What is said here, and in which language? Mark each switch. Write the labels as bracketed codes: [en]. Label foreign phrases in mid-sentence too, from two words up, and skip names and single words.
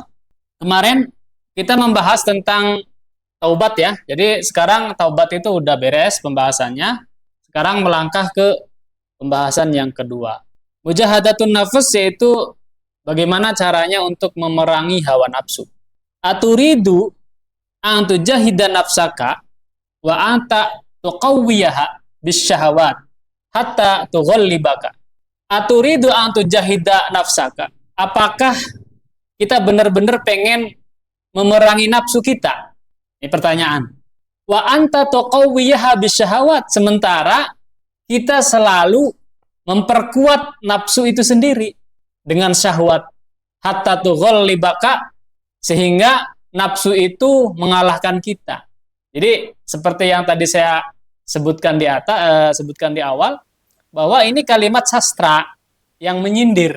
[id] Kemarin kita membahas tentang taubat ya. Jadi sekarang taubat itu udah beres pembahasannya. Sekarang melangkah ke pembahasan yang kedua. [ar] مجاهدة النفس [id] yaitu bagaimana caranya untuk memerangi hawa nafsu. [ar] أتريد أن تجاهد نفسك وأنت تقويها بالشهوات حتى تغلبك. أتريد أن تجاهد نفسك. [id] Apakah kita benar-benar pengen memerangi nafsu kita? Ini pertanyaan. [ar] وأنت تقويها بالشهوات. [id] Sementara kita selalu memperkuat nafsu itu sendiri dengan syahwat. [ar] حتى تغلبك, [id] sehingga nafsu itu mengalahkan kita. Jadi seperti yang tadi saya sebutkan di awal, bahwa ini kalimat sastra yang menyindir.